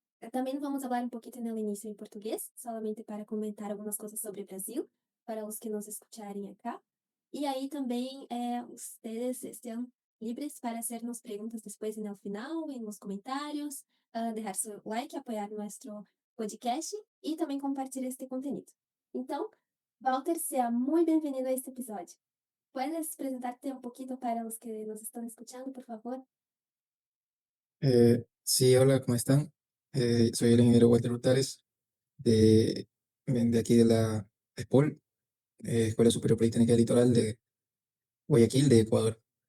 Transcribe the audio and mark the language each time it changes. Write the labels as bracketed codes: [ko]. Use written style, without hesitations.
[es] También vamos a hablar un poquito en el inicio en portugués, solamente para comentar algunas cosas sobre Brasil, para los que nos escucharem acá. Y ahí también ustedes estén libres para hacernos preguntas después en el final, en los comentarios, dejar su like, apoyar nuestro podcast e também compartilhar este conteúdo. [pt] Então, Walter, seja muito bem-vindo a este episódio. [es] ¿Puedes presentarte un poquito para los que nos están escuchando, por favor? Sí, hola, ¿cómo están? Soy el ingeniero Walter Hurtales de aquí de la ESPOL, Escuela Superior Politécnica Litoral de Guayaquil, de Ecuador.